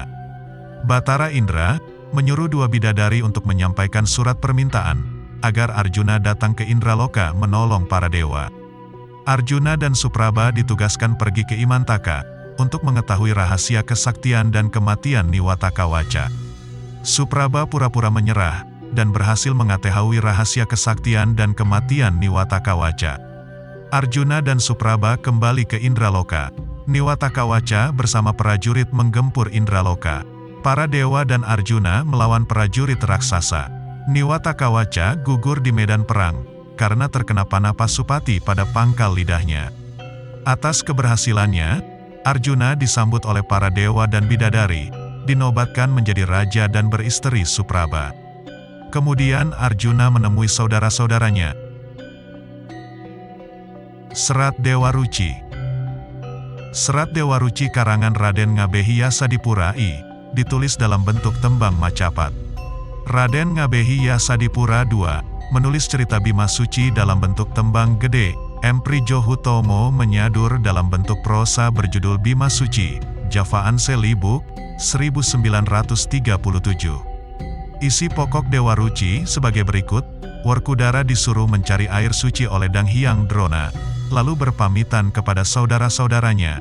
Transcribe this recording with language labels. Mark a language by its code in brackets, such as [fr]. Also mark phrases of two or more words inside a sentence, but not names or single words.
[id] Batara Indra menyuruh 2 bidadari untuk menyampaikan surat permintaan, agar Arjuna datang ke Indraloka menolong para dewa. Arjuna dan Supraba ditugaskan pergi ke Imantaka, untuk mengetahui rahasia kesaktian dan kematian Niwatakawaca. Supraba pura-pura menyerah, dan berhasil mengetahui rahasia kesaktian dan kematian Niwatakawaca. Arjuna dan Supraba kembali ke Indraloka. Niwatakawaca bersama prajurit menggempur Indraloka. Para dewa dan Arjuna melawan prajurit raksasa. Niwatakawaca gugur di medan perang, karena terkena panah Pasupati pada pangkal lidahnya. Atas keberhasilannya, Arjuna disambut oleh para dewa dan bidadari, dinobatkan menjadi raja dan beristri Supraba. Kemudian Arjuna menemui saudara-saudaranya. Serat Dewa Ruci. Serat Dewa Ruci karangan Raden Ngabehi Yasadipura I, ditulis dalam bentuk tembang Macapat. Raden Ngabehi Yasadipura II menulis cerita Bima Suci dalam bentuk tembang gede. M. Prijohutomo menyadur dalam bentuk prosa berjudul Bima Suci, Javaan Selibuk, 1937. Isi pokok Dewa Ruci sebagai berikut: Werkudara disuruh mencari air suci oleh Dang Hyang Drona, lalu berpamitan kepada saudara-saudaranya.